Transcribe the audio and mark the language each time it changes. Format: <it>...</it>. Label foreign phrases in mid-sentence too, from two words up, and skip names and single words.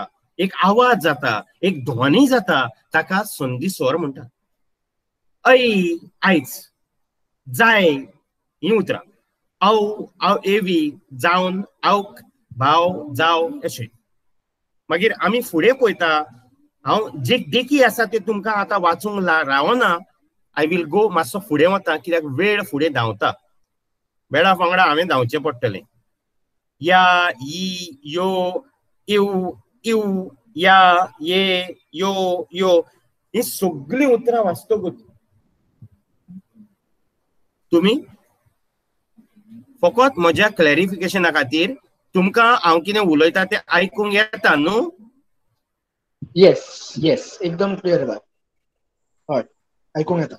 <kok>एक आवाज जाता एक ध्वनी जाता ताका संधी स्वर म्हणटात ऐ आयज जाय ही उतरां औ एवी जावन आवक भाव जाव अशें मागीर आमी फुडें पळयता हांव जे देखी आसा ते तुमकां आतां वाचूंक रावना</kok> <en>I will go</en> <kok>मातसो फुडें वता कित्याक वेळ फुडें धांवता वेळा वांगडा हांवें धांवचें पडटलें या ई यो इव इव या ये यो यो ही सगळीं उतरां वाचतकूच तुम्ही फकत म्हज्या क्लॅरिफिकेशना खातीर तुमकां हांव कितें उलयता तें आयकूंक येता न्हू</kok> <en>yes yes</en> <kok>एकदम क्लियर जाता हय आयकूंक येता</kok>